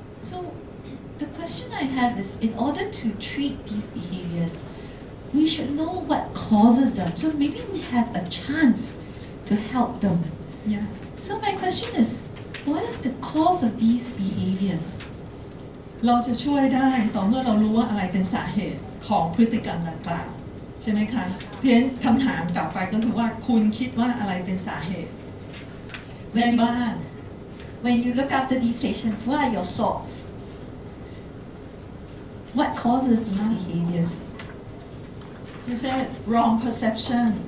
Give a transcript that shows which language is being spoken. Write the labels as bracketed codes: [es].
[en] So the question I have is, in order to treat these behaviors, we should know what causes them. So maybe we have a chance to help them. Yeah. So my question is, what is the cause of these behaviors? [th] เราจะช่วยได้ต่อเมื่อเรารู้ว่าอะไรเป็นสาเหตุของพฤติกรรมดังกล่าวใช่ไหมคะเพียงคำถามกลับไปก็คือว่าคุณคิดว่าอะไรเป็นสาเหตุในบ้าน [en] When you look after these patients, what are your thoughts? What causes these behaviors? She said wrong perception.